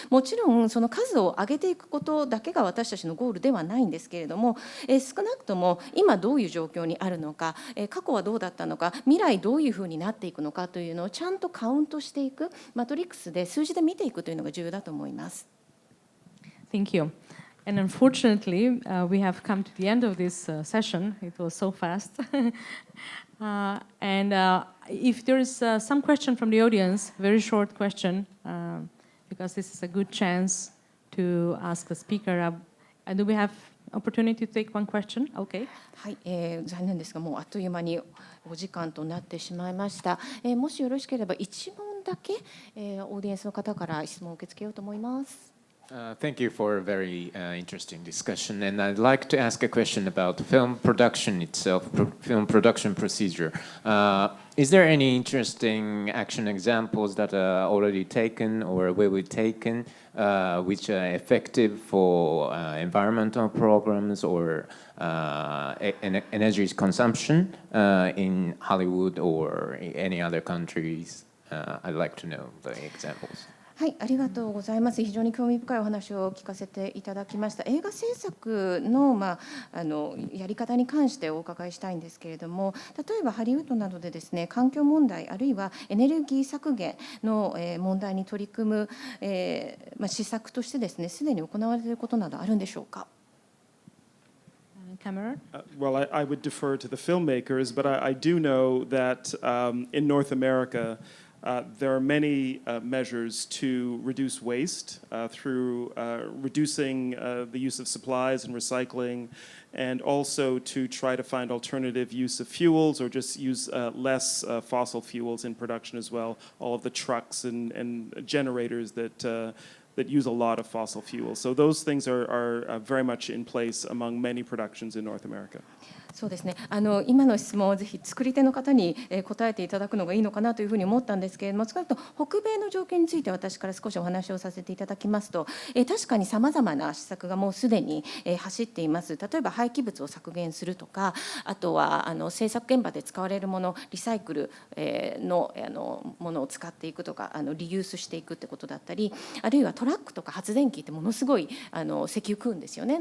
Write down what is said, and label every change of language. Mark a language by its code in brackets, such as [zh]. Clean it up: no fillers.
[ja] もちろんその数を上げていくことだけが私たちのゴールではないんですけれども、少なくとも今どういう状況にあるのか、過去はどうだったのか、未来どういうふうになっていくのかというのをちゃんとカウントしていく、マトリックスで数字で見ていくというのが重要だと思います。 [en] Thank you. And unfortunately, we have come to the end of this session. It was so fast. If there is some question from the audience, very short question, because this is a good chance to ask the speaker. Do we have opportunity to take one question? Okay. [ja] はい、残念ですがもうあっという間にお時間となってしまいました。もしよろしければ一問だけ、オーディエンスの方から質問を受け付けようと思います。 [en] Thank you for a very interesting discussion. And I'd like to ask a question about film production itself, film production procedure. Is there any interesting action examples that are already taken or will be taken which are effective for environmental problems or energy consumption in Hollywood or any other countries? I'd like to know the examples. [ja] はい、ありがとうございます。非常に興味深いお話を聞かせていただきました。映画制作の、やり方に関してお伺いしたいんですけれども、例えばハリウッドなどでですね、環境問題あるいはエネルギー削減の問題に取り組む、施策としてですね、すでに行われていることなどあるんでしょうか。 [en] Cameron? Well, I would defer to the filmmakers, but I do know that in North America, there are many measures to reduce waste through reducing the use of supplies and recycling, and also to try to find alternative use of fuels or just use less fossil fuels in production as well. All of the trucks and generators that use a lot of fossil fuels. So those things are very much in place among many productions in North America. [ja] そうですね、今の質問をぜひ作り手の方に答えていただくのがいいのかなというふうに思ったんですけれども、少なくとも北米の状況について私から少しお話をさせていただきますと、確かにさまざまな施策がもうすでに走っています。例えば廃棄物を削減するとか、あとは制作現場で使われるもの、リサイクルのものを使っていくとか、リユースしていくってことだったり、あるいはトラックとか発電機ってものすごい石油食うんですよね。